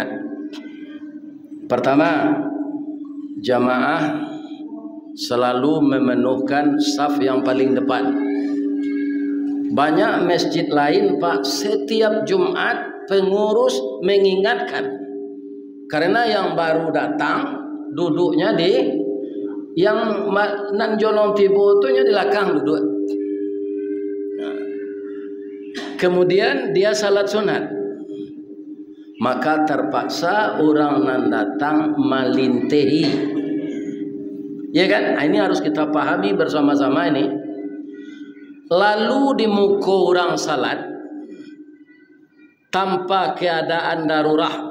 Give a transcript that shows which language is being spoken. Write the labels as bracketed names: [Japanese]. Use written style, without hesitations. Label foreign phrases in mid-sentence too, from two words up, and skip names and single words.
[Indonesian] Pertama, jamaah selalu memenuhkan saf yang paling depan. Banyak masjid lain Pak, setiap Jumat pengurus mengingatkan, karena yang baru datang duduknya di yang [Minangkabau] nan jolong tibo tu nya [Indonesian] di belakang duduk. Kemudian dia salat sunat, maka terpaksa [Minangkabau] orang nan datang melintehi. [Indonesian] Ya kan? Ini harus kita pahami bersama-sama ini. Lalu di muka orang salat tanpa keadaan darurat.